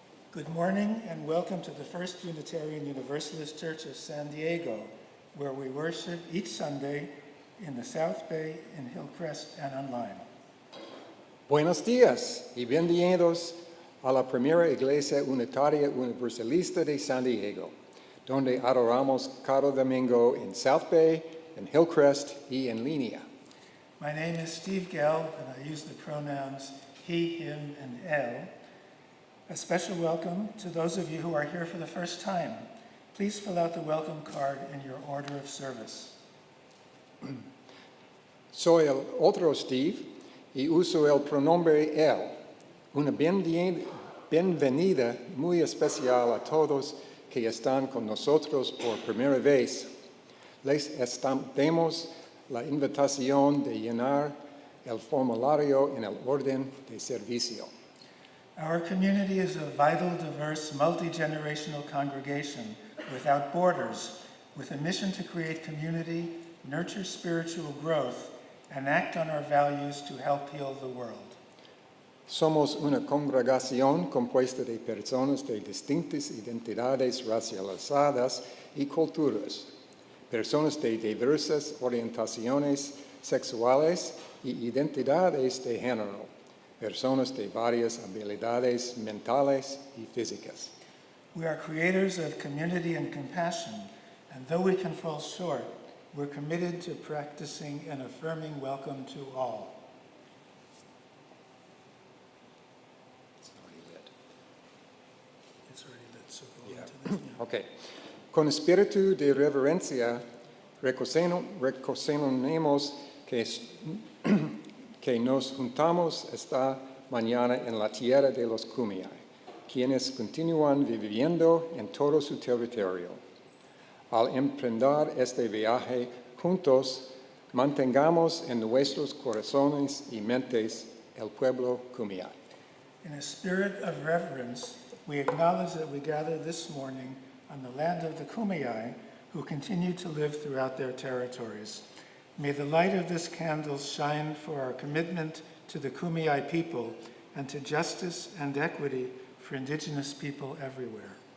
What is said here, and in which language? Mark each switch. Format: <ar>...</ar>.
<en>Good morning and welcome to the First Unitarian Universalist Church of San Diego, where we worship each Sunday in the South Bay, in Hillcrest, and online.</en> <es>Buenos días y bienvenidos a la primera Iglesia Unitaria Universalista de San Diego, donde adoramos cada domingo en South Bay, en Hillcrest y en línea.</es> <en>My name is Steve Gelb, and I use the pronouns he, him, and él. A special welcome to those of you who are here for the first time. Please fill out the welcome card in your order of service.</en> <es>Soy el otro Steve y uso el pronombre él. Una bienvenida muy especial a todos que están con nosotros por primera vez. Les extendemos la invitación de llenar el formulario en el orden de servicio.</es> <en>Our community is a vital, diverse, multi-generational congregation without borders, with a mission to create community, nurture spiritual growth, and act on our values to help heal the world.</en> <es>Somos una congregación compuesta de personas de distintas identidades racializadas y culturas, personas de diversas orientaciones sexuales y identidades de género, personas de varias habilidades mentales y físicas.</es> <en>We are creators of community and compassion, and though we can fall short, we're committed to practicing an affirming welcome to all. It's already lit, so go into this. Ok.</en> <es>Con espíritu de reverencia, reconocemos que nos juntamos esta mañana en la tierra de los Kumeyaay, quienes continúan viviendo en todo su territorio. Al emprender este viaje juntos, mantengamos en nuestros corazones y mentes el pueblo Kumeyaay.</es> <en>In a spirit of reverence, we acknowledge that we gather this morning on the land of the Kumeyaay, who continue to live throughout their territories. May the light of this candle shine for our commitment to the Kumeyaay people and to justice and equity for Indigenous people everywhere.</en>